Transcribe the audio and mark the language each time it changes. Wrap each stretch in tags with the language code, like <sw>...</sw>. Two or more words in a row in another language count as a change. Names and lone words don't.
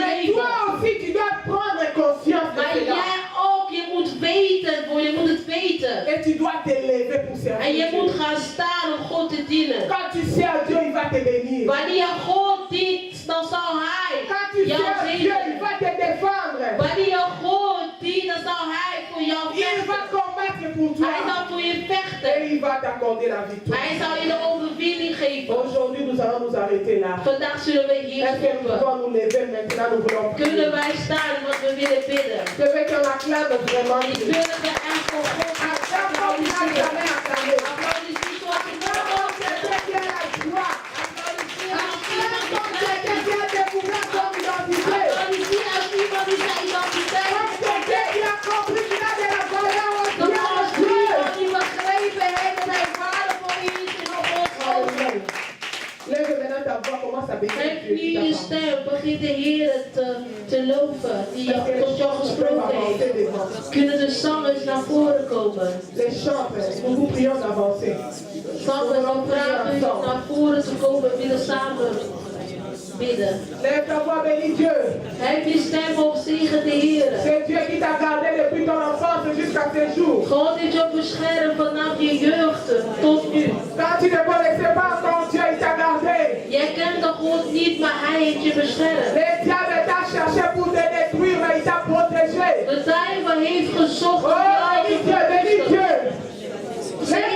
<fr>Mais</fr> <nl>leven.</nl> <fr>toi aussi, tu dois prendre conscience de</fr> <nl>Maar</nl> <fr>cela.</fr> <nl>jij ook, je moet weten, je moet het weten.</nl> <fr>Et tu dois t'élever pour</fr> <nl>En</nl> <fr>servir</fr> <nl>je moet</nl> <fr>Dieu.</fr> <nl>gaan staan om God te dienen.</nl> <fr>Quand tu sers Dieu, il va te bénir.</fr> <nl>Wanneer je God dient, dan zal Hij</nl> <fr>Quand tu</fr> <nl>jou</nl> <fr>sers Dieu, il</fr> <nl>zegenen.</nl> <fr>va te défendre.</fr> <nl>Wanneer je God dient, dan zal Hij voor jou</nl> <fr>Il va</fr> <nl>vechten.</nl> <fr>combattre pour toi.</fr> <nl>Hij zal voor je</nl> <fr>Et</fr> <nl>vechten.</nl> <fr>il va t'accorder la victoire.</fr> <nl>Hij zal je de overwinning geven.</nl> <fr>Aujourd'hui, nous allons nous arrêter là.</fr> <nl>Vandaag zullen we hier</nl> <fr>Est-ce que nous</fr> <nl>stoppen.</nl> <fr>pouvons nous lever maintenant? Nous voulons</fr> <nl>Kunnen</nl> <fr>prier.</fr> <nl>wij staan, want we willen bidden.</nl> <fr>Je veux qu'on acclame vraiment</fr> <nl>Ik</nl> <fr>Dieu.</fr> <nl>wil dat we echt voor God gaan</nl> <fr>Acclame comme il n'a jamais acclamé.</fr> <nl>applaudisseren zoals ik</nl> <fr>Acclame comme quelqu'un qui a la joie.</fr> <nl>applaudisseren als</nl> <fr>Acclame</fr> <nl>iemand</nl> <fr>comme</fr> <nl>die</nl> <fr>quelqu'un qui a découvert son identité.</fr> <nl>applaudisseren als iemand die zijn identiteit</nl> <fr>Comme quelqu'un qui a compris qu'il a de la valeur au</fr> <nl>dan</nl> <fr>Dieu</fr> <nl>als</nl> <fr>de Dieu.</fr> <nl>iemand die begrepen heeft dat hij waardevol is in Gods ogen.</nl> <fr>Lève maintenant ta voix, commence à bénir</fr> <nl>Heb</nl> <fr>Dieu</fr> <nl>nu</nl> <fr>qui t'a</fr> <nl>je</nl> <fr>parlé.</fr> <nl>stem, begin de Heer te loven die tot jou gesproken heeft. Kunnen de zangers naar voren komen?</nl> <fr>Les chants, nous vous prions d'avancer.</fr> <nl>Zangers, we vragen u om naar voren te komen, we willen samen bidden.</nl> <fr>Lève ta voix, bénis Dieu.</fr> <nl>Heb je stem op, zegen de Heer.</nl> <fr>C'est Dieu qui t'a gardé depuis ton enfance jusqu'à ce jour.</fr> <nl>God heeft jou beschermd vanaf je jeugd tot nu.</nl> <fr>Quand tu ne connaissais pas ton Dieu, il t'a gardé.</fr> <nl>Jij kent de God niet, maar Hij heeft je beschermd.</nl> <fr>Le diable t'a cherché pour te détruire, mais il t'a protégé.</fr> <nl>De duivel heeft gezocht om</nl> <fr>Oh,</fr> <nl>jou</nl> <fr>bénis</fr> <nl>te</nl> <fr>Dieu, bénis</fr> <nl>verwoesten.</nl> <fr>Dieu.</fr>